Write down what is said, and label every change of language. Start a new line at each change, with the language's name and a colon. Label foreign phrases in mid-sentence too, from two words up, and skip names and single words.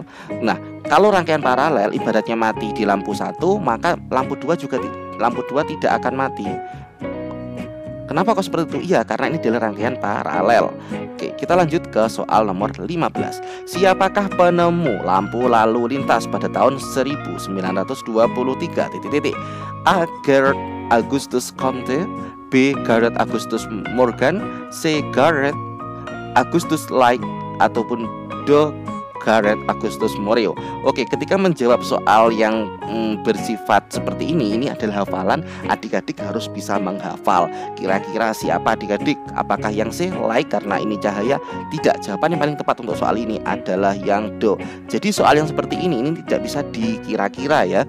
Indonesian: Nah, kalau rangkaian paralel ibaratnya mati di lampu satu, maka lampu 2 tidak akan mati. Kenapa kok seperti itu? Iya, karena ini adalah rangkaian paralel. Oke, kita lanjut ke soal nomor 15. Siapakah penemu lampu lalu lintas pada tahun 1923? A. Garrett Augustus Comte, B. Garrett Augustus Morgan, C. Garrett Augustus Light, ataupun D. Gareth Augustus Morio. Oke, ketika menjawab soal yang bersifat seperti ini adalah hafalan, adik-adik harus bisa menghafal. Kira-kira siapa adik-adik? Apakah yang C, light karena ini cahaya? Tidak, jawaban yang paling tepat untuk soal ini adalah yang do. Jadi soal yang seperti ini tidak bisa dikira-kira ya.